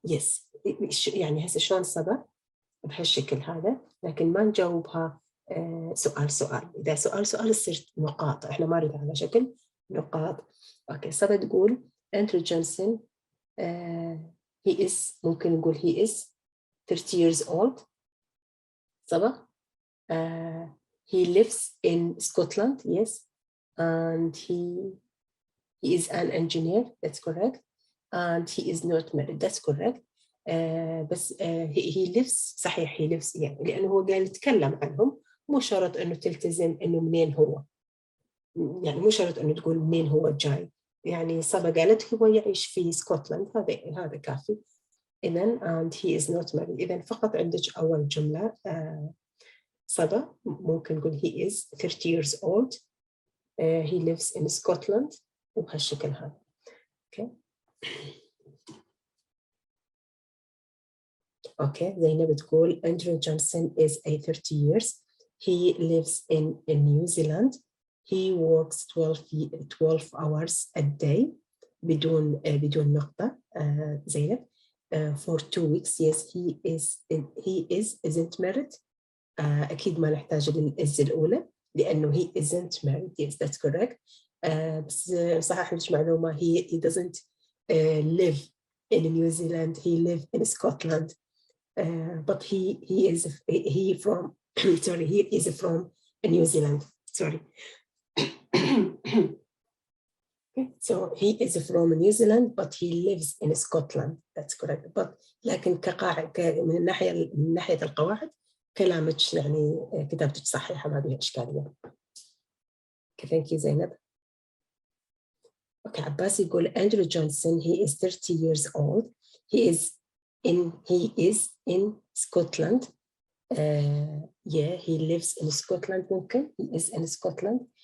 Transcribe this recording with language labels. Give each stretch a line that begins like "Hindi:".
Arabic: يس يعني هسه شلون صبا بهالشكل هذا، لكن ما نجاوبها سؤال. إذا سؤال تصير نقاط. إحنا ما نريد على شكل نقاط. أوكي. صبا تقول أندرو جونسون
English: he is.
Arabic: ممكن نقول
English: he is 30 years old. صبا he lives in Scotland. Yes. And he is an engineer. That's correct. And he is not married. That's correct. بس he lives.
Arabic: صحيح
English: he lives
Arabic: يعني لأنه هو قال يتكلم عنهم، مو شرط إنه تلتزم إنه منين هو. يعني مو شرط أنه تقول منين هو جاي. يعني صبا قالت هو يعيش في اسكتلند، هذا كافي.
English: إذن and he is not married.
Arabic: إذن فقط عندك أول جملة صبا ممكن نقول
English: he is 30 years old, he lives in Scotland
Arabic: وبهالشكل هذا.
English: okay. Okay, زينب تقول Andrew Johnson is 30 years. He lives in New Zealand. He works 12 hours a day
Arabic: بدون نقطة
English: زينب. For 2 weeks. Yes, he isn't married.
Arabic: أكيد ما نحتاج للإز الأولى لأنه
English: he isn't married. Yes, that's correct.
Arabic: بس صحح لك معلومة,
English: he doesn't live in New Zealand. He lives in Scotland. But he is from New Zealand. Sorry. Okay. So he is from New Zealand, but he lives in Scotland. That's correct.
Arabic: But لكن كقاعدة من ناحية القواعد كلامك يعني كتابتك صحيحة ما بها إشكالية.
English: Thank you زينب. Okay, عباس يقول Andrew Johnson, he is 30 years old. He is in Scotland. Yeah, he lives in Scotland. ممكن he is in Scotland.